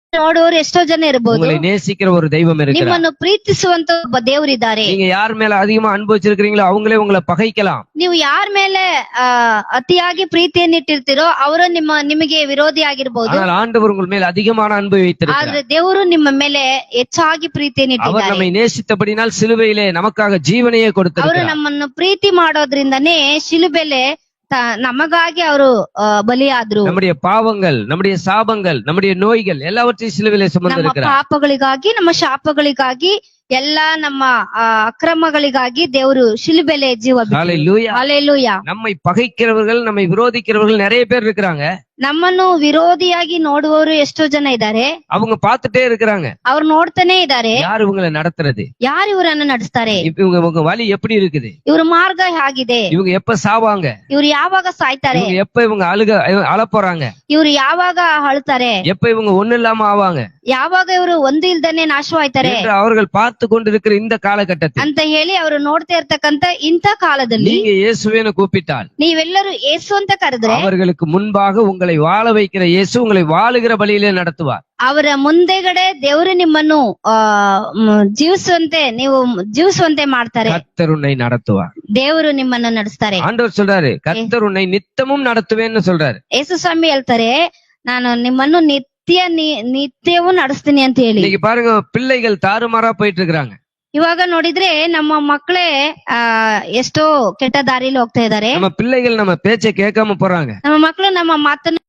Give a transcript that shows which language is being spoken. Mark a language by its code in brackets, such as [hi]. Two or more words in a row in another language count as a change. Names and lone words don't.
[kn] ನೋಡುವವರು ಎಷ್ಟೋ ಜನ ಇರಬಹುದು. [ta] உங்களை நேசிக்கிற ஒரு தெய்வம் இருக்கிறார். [kn] ನಿಮ್ಮನ್ನು ಪ್ರೀತಿಸುವಂತ ಒಬ್ಬ ದೇವರಿದ್ದಾರೆ. [ta] நீங்க யார் மேல அதிகமா அன்பு வச்சிருக்கீங்களோ அவங்களே உங்களை பகைக்கலாம். [kn] ನೀವು ಯಾರ ಮೇಲೆ ಅತಿಯಾಗಿ ಪ್ರೀತಿಯನ್ನು ಇಟ್ಟಿರ್ತೀರೋ ಅವರು ನಿಮಗೆ ವಿರೋಧಿ ಆಗಿರಬಹುದು. [ta] ஆனால் ஆண்டவர் உங்கள் மேல் அதிகமான அன்பை வைத்திருக்கிறார். [kn] ಆದ್ರೆ ದೇವರು ನಿಮ್ಮ ಮೇಲೆ ಹೆಚ್ಚಾಗಿ ಪ್ರೀತಿಯನ್ನು [ta] அவர் [kn] ಇಟ್ಟಿದ್ದಾರೆ. [ta] நம்மை நேசித்தபடினால் சிலுவையிலே நமக்காக ஜீவனையே [kn] ಅವರು [ta] கொடுத்திருக்கிறார். [kn] ನಮ್ಮನ್ನು ಪ್ರೀತಿ ಮಾಡೋದ್ರಿಂದನೇ ಶಿಲುಬೆಲೆ ನಮಗಾಗಿ ಅವರು ಬಲಿಯಾದ್ರು. [ta] நம்முடைய பாவங்கள், நம்முடைய சாபங்கள், நம்முடைய நோய்கள் எல்லாவற்றையும் சிலுவையிலே [kn] ನಮ್ಮ [ta] சுமந்திருக்கிறார். [kn] ಪಾಪಗಳಿಗಾಗಿ, ನಮ್ಮ ಶಾಪಗಳಿಗಾಗಿ, ಎಲ್ಲಾ ನಮ್ಮ ಅಕ್ರಮಗಳಿಗಾಗಿ ದೇವರು ಶಿಲುಬೆಲೆ ಜೀವ ಬಿಟ್ಟರು. [ta] ஹல்லேலூயா. [kn] ಹಲ್ಲೆಲೂಯಾ. [ta] நம்மை பகைக்கிறவர்கள், நம்மை விரோதிக்கிறவர்கள் நிறைய பேர் இருக்கிறாங்க. [kn] ನಮ್ಮನ್ನು ವಿರೋಧಿಯಾಗಿ ನೋಡುವವರು ಎಷ್ಟೋ ಜನ ಇದ್ದಾರೆ. [ta] அவங்க பார்த்துட்டே இருக்கிறாங்க. [kn] ಅವ್ರು ನೋಡ್ತಾನೆ ಇದ್ದಾರೆ. [ta] யார் இவங்களை நடத்துறது? [kn] ಯಾರು ಇವರನ್ನ ನಡೆಸ್ತಾರೆ? [ta] இவங்க வழி எப்படி இருக்குது? [kn] ಇವ್ರ ಮಾರ್ಗ ಹೇಗಿದೆ? [ta] இவங்க எப்ப சாவாங்க? [kn] ಇವ್ರು ಯಾವಾಗ ಸಾಯ್ತಾರೆ? [ta] இவங்க எப்ப இவங்க அழப்போறாங்க? [kn] ಇವ್ರು ಯಾವಾಗ ಅಳ್ತಾರೆ? [ta] எப்ப இவங்க ஒண்ணு இல்லாம ஆவாங்க? [kn] ಯಾವಾಗ ಇವರು ಒಂದು ಇಲ್ದನೆ ನಾಶವಾಯ್ತಾರೆ [ta] என்று அவர்கள் பார்த்து கொண்டிருக்கிற இந்த காலகட்டத்தில் [kn] ಅಂತ ಹೇಳಿ ಅವರು ನೋಡ್ತಾ ಇರ್ತಕ್ಕಂತ ಇಂಥ ಕಾಲದಲ್ಲಿ [ta] நீங்க இயேசுவேன்னு கூப்பிட்டால், [kn] ನೀವೆಲ್ಲರೂ ಯೇಸು ಅಂತ ಕರೆದ್ರೆ, [ta] அவர்களுக்கு முன்பாக உங்களை வாழ வைக்கிற இயேசு உங்களை வாழுகிற வழியிலே நடத்துவார். [kn] ಅವರ ಮುಂದೆಗಡೆ ದೇವರು ನಿಮ್ಮನ್ನು ಜೀವಿಸುವಂತೆ ಮಾಡ್ತಾರೆ. [ta] கர்த்தர் உன்னை நடத்துவார். [kn] ದೇವರು ನಿಮ್ಮನ್ನು ನಡೆಸ್ತಾರೆ. [ta] ஆண்டவர் சொல்றாரு, கர்த்தர் உன்னை நித்தமும் நடத்துவேன்னு சொல்றாரு. [kn] ಯೇಸು ಸ್ವಾಮಿ ಹೇಳ್ತಾರೆ, ನಾನು ನಿಮ್ಮನ್ನು ನಿತ್ಯವೂ ನಡೆಸ್ತೀನಿ ಅಂತ ಹೇಳಿ. [ta] இன்னைக்கு பாருங்க, பிள்ளைகள் தாறுமாறா போயிட்டு இருக்கிறாங்க. [kn] ಇವಾಗ ನೋಡಿದ್ರೆ ನಮ್ಮ ಮಕ್ಕಳೇ ಎಷ್ಟೋ ಕೆಟ್ಟ ದಾರಿಲಿ ಹೋಗ್ತಾ ಇದ್ದಾರೆ. [ta] நம்ம பிள்ளைகள் நம்ம பேச்சை கேட்காம போறாங்க. [kn] ನಮ್ಮ ಮಕ್ಕಳು ನಮ್ಮ ಮಾತನ್ನ